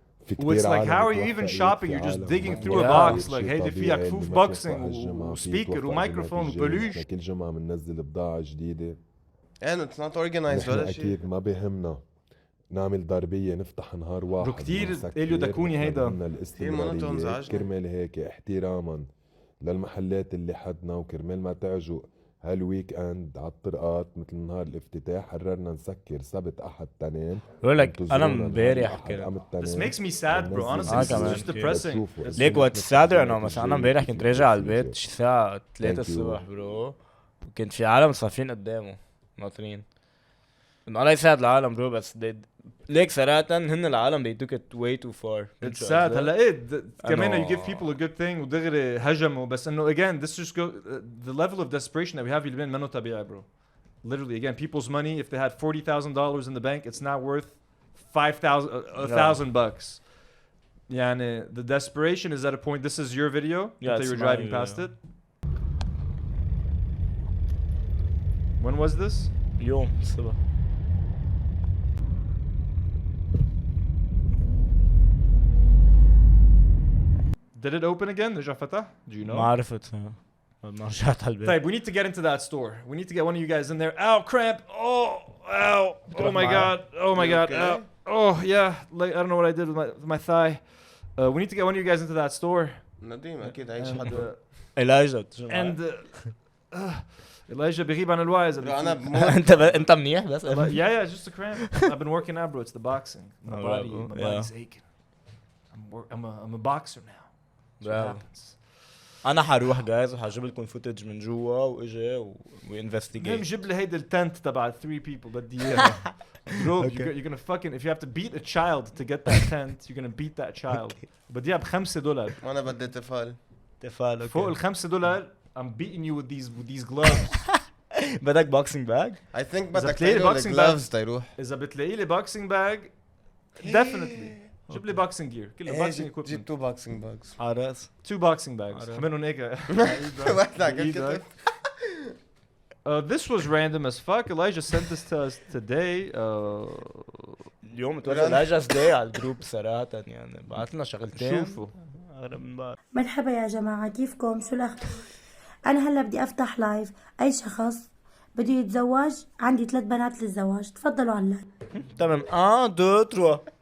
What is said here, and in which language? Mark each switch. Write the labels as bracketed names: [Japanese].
[English] It's like how are you even shopping? You're just digging through a box like hey [Arabic] في كفوف بوكسينج وسبيكر ومايكروفون وبلوش. كل جمعة بننزل بضاعة جديدة. [English] and it's not organized [Arabic] ولا شيء. أكيد ما بهمنا نعمل ضربية نفتح نهار واحد. كتير إليو دكوني هيدا. كرمال هيك احتراما للمحلات اللي حدنا وكرمال ما تعجوا هالويك اند على الطرقات مثل نهار الافتتاح قررنا نسكر سبت احد تنين. بقول لك انا امبارح كنت [English] This makes me sad bro honestly this is just depressing. [Arabic] ليك وات سادر انه مثلا انا امبارح كنت راجع على البيت شي الساعة 3 الصبح برو وكنت في عالم صافين قدامه ناطرين انه الله يساعد العالم برو بس ليك صراحة هن العالم [English] they took it way too far. It's sad [Arabic] هلا ايه كمان [English] you give people a good thing [Arabic] ودغري هجموا بس انه [English] again this just go the level of desperation that we have [Arabic] بلبنان منه طبيعي [English] bro. Literally again people's money if they had $40,000 in the bank it's now worth $1,000. [Arabic] يعني [English] the desperation is at a point. This is your video that you were driving past it. When was this? [Arabic] اليوم الصبح. [English] Did it open again? [Arabic] رجع فتح? [English] Do you know? [Arabic] ما عرفت ما رجعت على البيت. طيب [English] we need to get into that store. We need to get one of you guys in there. Ow, cramp. Oh, ow. Oh my god. Oh my god. Ow. Oh yeah. Like I don't know what I did with my thigh. We need to get one of you guys into that store. [Arabic] نديم اكيد عايش حدا. إلاجة. And Elijah بيغيب عن الوعظ. انت منيح بس. [English] Yeah, it's just a cramp. I've been working out bro. It's the boxing. My body's aching. I'm a boxer now. [Arabic] انا حروح جايز وحجيب لكم فوتج من جوا واجي وانفستيجيت. جيب لي هيدا التنت تبع [English] 3 people [Arabic] بدي اياها. [English] Bro, you're gonna fucking if you have to beat a child to get that tent, you're gonna beat that child. [Arabic] بدي اياها $5. وانا بدي تفال. تفال فوق [English] $5 I'm beating you with these gloves. [Arabic] بدك [English] boxing bag? I think [Arabic] بدك تلاقي لي [English] gloves [Arabic] تيروح. إذا بتلاقي لي [English] boxing bag definitely. [Arabic] جيب لي [English] boxing gear. [Arabic] كله [English] boxing equipment. [Arabic] جيب [English] 2 boxing bags. [Arabic] عراس. [English] 2 boxing bags. [Arabic] منهم هيك. واحد على كتف. [English] This was random as fuck. Elijah sent this to us today. [Arabic] اليوم توجه [English] Elijah's day [Arabic] على الجروب صراحة يعني بعت لنا شغلتين. شوفوا. مرحبا يا جماعة كيفكم شو الأخبار؟ أنا هلا بدي أفتح لايف أي شخص بده يتزوج عندي 3 بنات للزواج تفضلوا على اللايف. تمام 1 2 3